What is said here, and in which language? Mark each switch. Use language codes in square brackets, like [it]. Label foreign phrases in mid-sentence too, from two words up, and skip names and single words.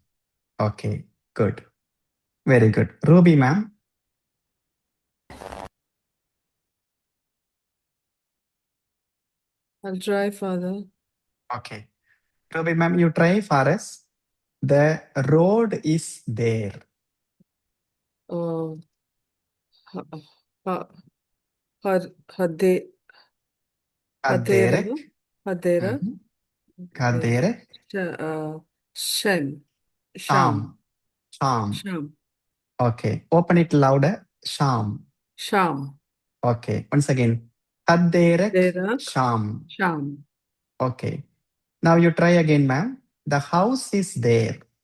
[en] Okay, good. Very good. Ruby, ma'am. I'll try, Father. Okay. Ruby, ma'am, you try for us. The road is there. Oh, Haderek. Haderek. Haderek. Sham. Okay. Open it louder. Sham. Okay. Once again. Haderek. Sham. Okay. Now you try again, ma'am. The house is there.